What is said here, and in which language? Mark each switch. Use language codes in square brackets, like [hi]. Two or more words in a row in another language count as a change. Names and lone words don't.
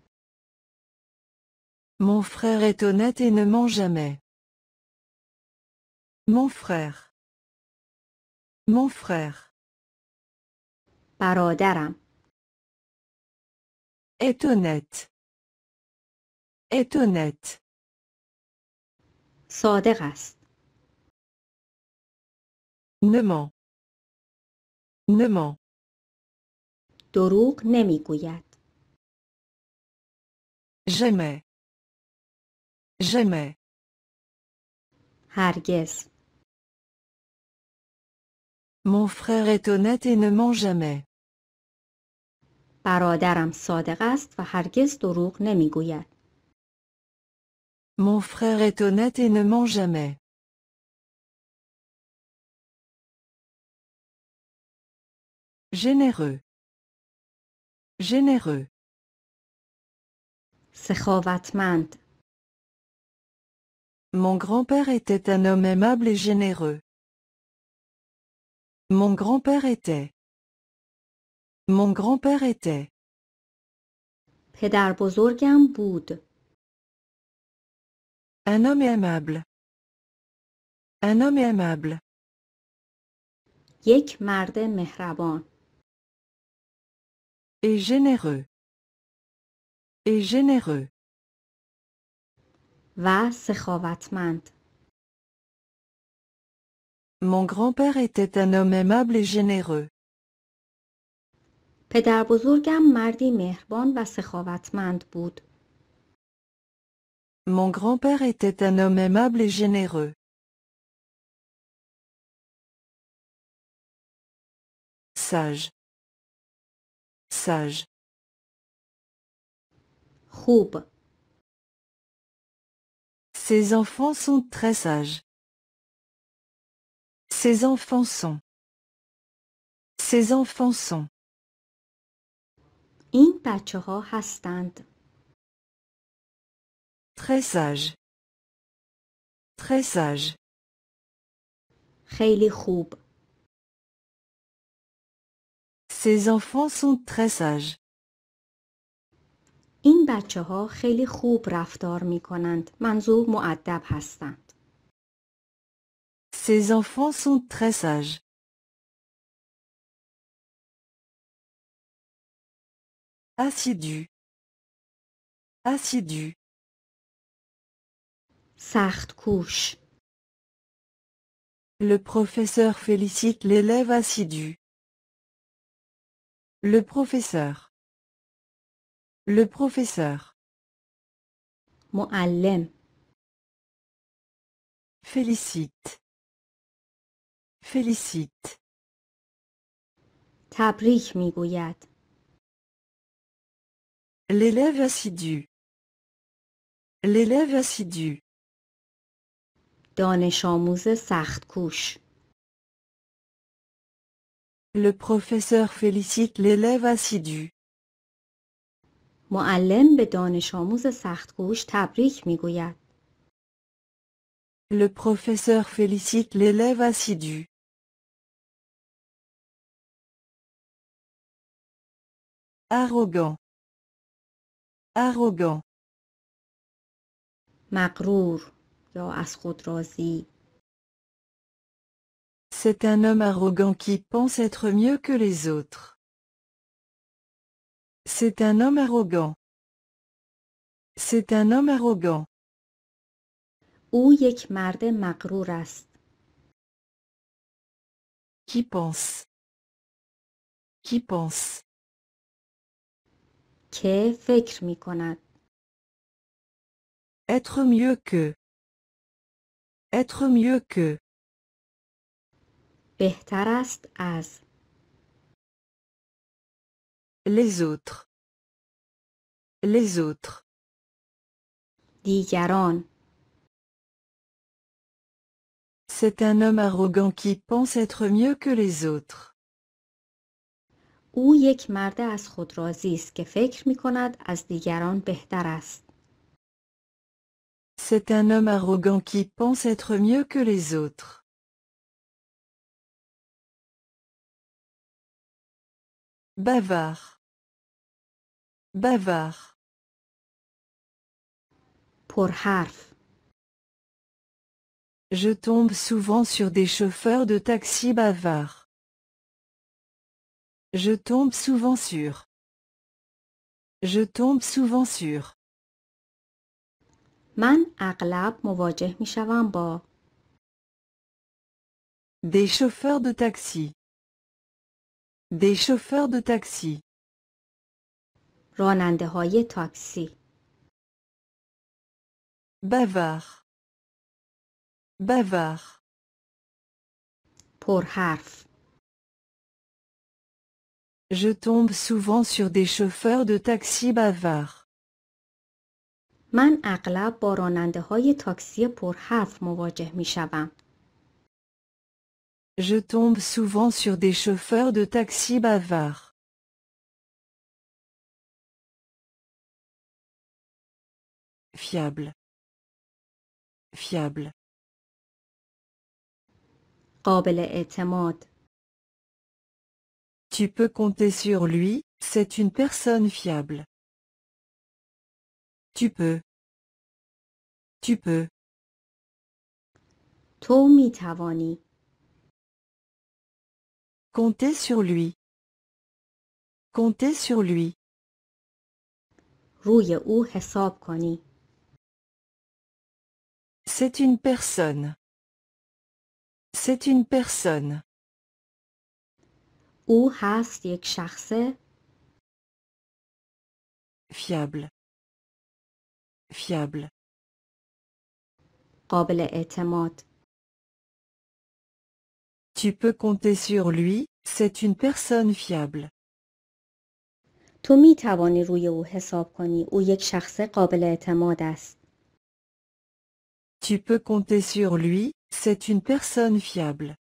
[fr] Mon frère est honnête et ne ment jamais. Mon frère. Mon frère. [fa] برادرم. [fr] Est honnête. Est honnête. [fa] صادق است. [fr] Ne ment. Ne ment. [fa] دروغ نمی گوید. [fr] Jamais. Jamais. [fa] هرگز. [fr] Mon frère est honnête et ne ment jamais. [fa] برادرم صادق است و هرگز دروغ نمی گوید. [fr] Mon frère est honnête et ne ment jamais. Généreux. Généreux. [fa] سخاوتمند. [fr] Mon grand-père était un homme aimable et généreux. Mon grand-père était. Mon grand-père était. [fa] پدر بزرگم بود. [fr] Un homme aimable. Un homme aimable. [fa] یک مرد مهربان. [fr] Et généreux. Et généreux. [fa] و سخاوتمند. [fr] Mon grand-père était un homme aimable et généreux. [fa] پدر بزرگم مردی مهربان و سخاوتمند بود. [fr] Mon grand-père était un homme aimable et généreux. Sage. Sage. [fa] خوب. [fr] Ces enfants sont très sages. Ces enfants sont. Ces enfants sont. [fa] این بچه ها هستند. [fr] Très sages. Très sages. [fa] خیلی خوب. [fr] Ces enfants sont très sages. [fa] این بچه ها خیلی خوب رفتار می کنند. منظور مؤدب هستند. [fr] Ces enfants sont très sages. Assidu. Assidu. [fa] سخت کوش. [fr] Le professeur félicite l'élève assidu. Le professeur. Le professeur. [fa] معلم. [fr] Félicite. Félicite. [fa] تبریک میگوید. [fr] L'élève assidu. L'élève assidu. [fa] دانش آموز سخت کوش. [fr] Le professeur félicite l'élève assidu. [fa] معلم به دانش آموز سخت کوش تبریک میگوید. [fr] Le professeur félicite l'élève assidu. Arrogant. Arrogant. [fa] مغرور یا از خود راضی. [fr] C'est un homme arrogant qui pense être mieux que les autres. C'est un homme arrogant. C'est un homme arrogant. [fa] او یک مرد مغرور است. [fr] Qui pense. Qui pense. [fa] که فکر می کند. [fr] Être mieux que. Être mieux que. [fa] بهتر است از. [fr] Les autres. Les autres. [fa] دیگران. [fr] C'est un homme arrogant qui pense être mieux que les autres. [fa] او یک مرد از خود راضی است که فکر می کند از دیگران بهتر است. [fr] C'est un homme arrogant qui pense être mieux que les autres. Bavard. Bavard. [fa] پرحرف. [fr] Je tombe souvent sur des chauffeurs de taxi bavards. Je tombe souvent sur. Je tombe souvent sur. [fa] من اغلب مواجه می شوم با. [fr] Des chauffeurs de taxi. Des chauffeurs de taxi. [fa] راننده های تاکسی. [fr] Bavard. Bavard. [fa] پرحرف. [fr] Je tombe souvent sur des chauffeurs de taxi bavards. [fa] من اغلب با راننده های تاکسی پرحرف مواجه می شوم. [fr] Je tombe souvent sur des chauffeurs de taxi bavards. Fiable. Fiable. [fa] قابل اعتماد. [fr] Tu peux compter sur lui, c'est une personne fiable. Tu peux. Tu peux. [fa] تو می توانی. [fr] Compter sur lui. Compter sur lui. [fa] روی او حساب کنی. [fr] C'est une personne. C'est une personne. [fa] او هست یک شخصه. [fr] Fiable. Fiable. [fa] قابل اعتماد. [fr] Tu peux compter sur lui, c'est une personne fiable. [fa] تو می توانی روی او حساب کنی. او یک شخص قابل اعتماد است. [fr] Tu peux compter sur lui, c'est une personne fiable.